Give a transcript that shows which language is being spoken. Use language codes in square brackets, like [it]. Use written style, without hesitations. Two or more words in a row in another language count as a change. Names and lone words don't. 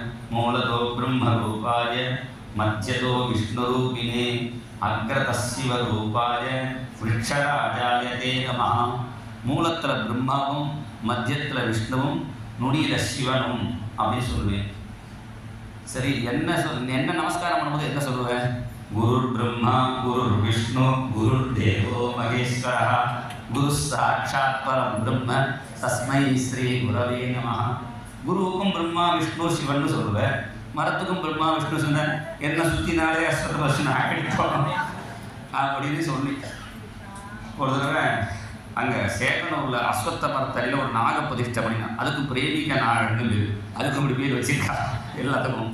[sa] मूलतो ब्रह्म रूपाय मध्यतो विष्णु रूपिणे अग्रतः शिव रूपाय वृक्षराजाय ते नमः. [ta] மூலத்தில் பிரம்மாவும் மத்தியத்தில் விஷ்ணுவும் நுனியில் சிவனும் அப்படின்னு சொல்லுவேன். சரி, என்ன நமஸ்காரம் பண்ணும்போது என்ன சொல்லுவேன்? [sa] गुरु ब्रह्मा गुरु विष्णु गुरु देवो महेश्वरः गुरु साक्षात् परं ब्रह्म तस्मै श्री गुरवे नमः. [ta] குருவுக்கும் பிரம்மா விஷ்ணு சிவன்னு சொல்லுவேன். மரத்துக்கும் பிரம்மா விஷ்ணு சொன்ன என்ன சுற்றினாலே அஸ்வத்த வருஷம் ஆகிட்டோம் அப்படின்னு சொல்லி ஒரு தடவை அங்கே சேகனம் உள்ள அஸ்வத்த மரத்தடியில் ஒரு நாக பிரதிஷ்டை பண்ணினா. அதுக்கு பிரேமிக்க நாகன்னு அதுக்கு இப்படி பேர் வச்சிருக்கா எல்லாத்துக்கும்.